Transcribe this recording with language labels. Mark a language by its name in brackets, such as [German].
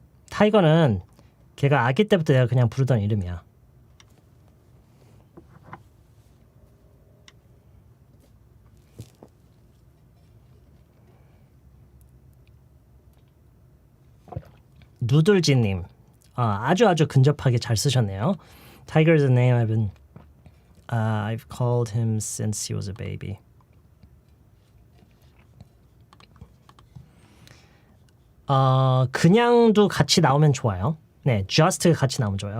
[Korean] 타이거는 걔가 아기 때부터 내가 그냥 부르던 이름이야. 누들지님, 아주 근접하게 잘 쓰셨네요. [English] Tiger is a name I've called him since he was a baby. [Korean] 그냥도 같이 나오면 좋아요. 네, just 같이 나오면 좋아요.